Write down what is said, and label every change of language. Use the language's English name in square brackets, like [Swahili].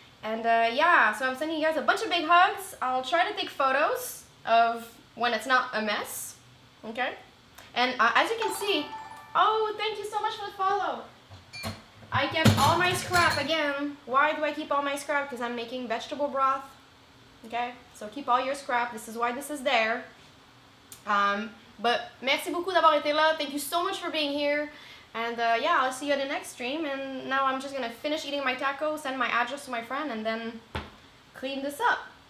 [English] And yeah, so I'm sending you guys a bunch of big hugs. I'll try to take photos of when it's not a mess, okay? And as you can see, oh, thank you so much for the follow. I kept all my scrap again. Why do I keep all my scrap? Because I'm making vegetable broth, okay? So keep all your scrap. This is why this is there. [French] But merci beaucoup d'avoir été là. [English] Thank you so much for being here. And yeah, I'll see you at the next stream. And now I'm just gonna finish eating my taco, send my address to my friend, and then clean this up.